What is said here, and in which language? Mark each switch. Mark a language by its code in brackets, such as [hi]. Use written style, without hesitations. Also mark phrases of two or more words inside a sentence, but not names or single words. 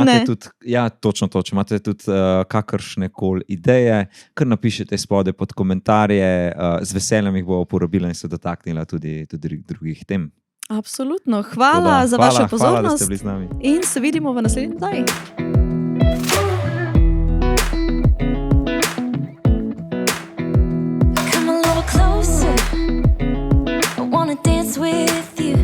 [sl] Če imate tudi, točno to, če imate tudi kakršne koli ideje, kar napišete spodaj pod komentarje, z veseljem jih bo uporabila in se dotaknila tudi drugih tem. Absolutno. Hvala za vašo pozornost. Hvala, da ste bili z nami. In se vidimo v naslednji oddaji. [en] Come a little closer. I wanna dance with